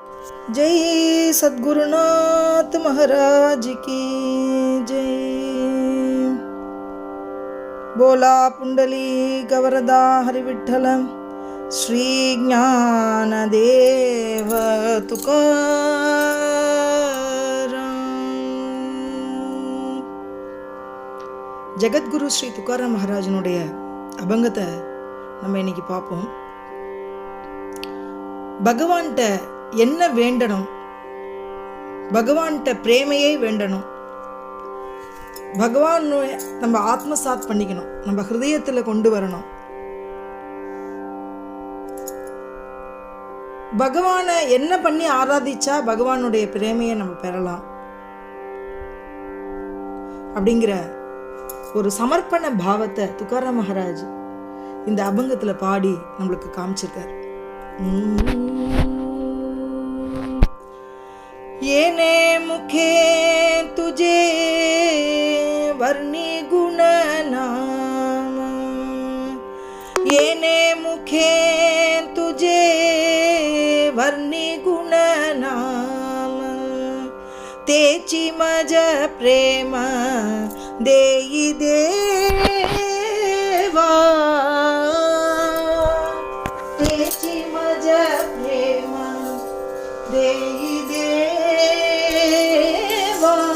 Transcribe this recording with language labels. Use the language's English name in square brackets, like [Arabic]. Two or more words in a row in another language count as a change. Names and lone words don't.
[Hindi] जय सद्गुरुनाथ महाराज की जय। [Marathi] बोला पुंडली गवरदा हरि विठ्ठल श्री ज्ञानदेव तुकाराम। [Tamil] ஜெகத்குரு ஸ்ரீ துக்காராம் மகாராஜனுடைய அபங்கத்தை நம்ம இன்னைக்கு பார்ப்போம். பகவான்கிட்ட என்ன வேண்டணும்? பகவான்கிட்ட பிரேமையை வேண்டணும். பகவான் நம்ம ஆத்மசாத் பண்ணிக்கணும், நம்ம ஹிருதயத்துல கொண்டு வரணும். பகவானை என்ன பண்ணி ஆராதிச்சா பகவானுடைய பிரேமையை நம்ம பெறலாம் அப்படிங்கிற ஒரு சமர்ப்பண பாவத்தை துக்காராம் மகாராஜ் இந்த அபங்கத்துல பாடி நம்மளுக்கு காமிச்சிருக்கார். [Marathi] येने मुखे तुझे वर्णी गुण नाम, येने मुखे तुझे वर्णी गुण नाम, तेची मज प्रेम देई देवा, तेची मज प्रेम देई देवा।